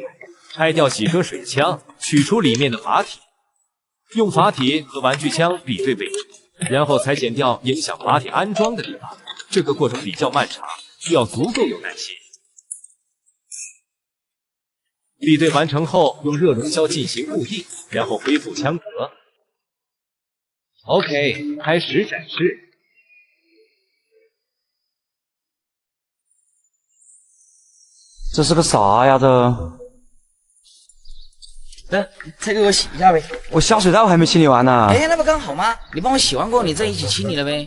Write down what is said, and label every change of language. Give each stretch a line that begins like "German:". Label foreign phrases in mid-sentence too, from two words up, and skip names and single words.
Chinese: 拆掉洗車水槍，取出裡面的閥體，用閥體和玩具槍比對位置，然後才剪掉影響閥體安裝的地方。這個過程比較漫長，需要足夠有耐心。比對完成後，用熱熔膠進行固定，然後恢復槍殼。OK，開始展示。這是個啥呀？来，再给我洗一下呗。我下水道还没清理完呢。哎，那不刚好吗？你帮我洗完过后，你再一起清理了呗。